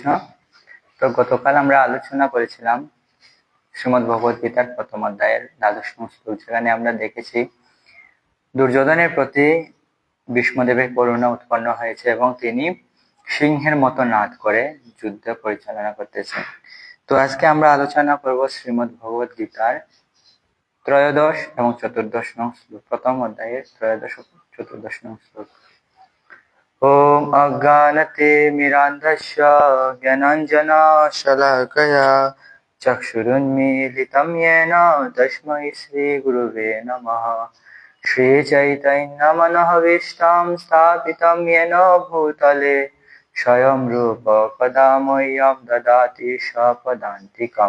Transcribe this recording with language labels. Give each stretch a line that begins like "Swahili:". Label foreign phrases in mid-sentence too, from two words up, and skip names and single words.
Bangla: তো গতকাল আমরা আলোচনা করেছিলাম শ্রীমদ্ ভগবত গীতার প্রথম অধ্যায়ের দ্বাদশম শ্লোক, যেখানে আমরা দেখেছি দুর্যোধনের প্রতি ভীষ্মদেবের করুণা উৎপন্ন হয়েছে এবং তিনি সিংহের মতো নাদ করে যুদ্ধ পরিচালনা করতেছেন। তো আজকে আমরা আলোচনা করব শ্রীমদ্ ভগবত গীতার ত্রয়োদশ এবং চতুর্দশ নং শ্লোক, প্রথম অধ্যায়ের ত্রয়োদশ ও চতুর্দশ নং শ্লোক।
Sanskrit: ओम अज्ञानतिमिरान्धस्य ज्ञानाञ्जनशलाकया चक्षुरुन्मीलितं येन तस्मै श्रीगुरुवे नमः। श्रीचैतन्यमनोभीष्टं स्थापितं येन भूतले स्वयं रूप कदा मह्यं ददाति स्वपदान्तिकं।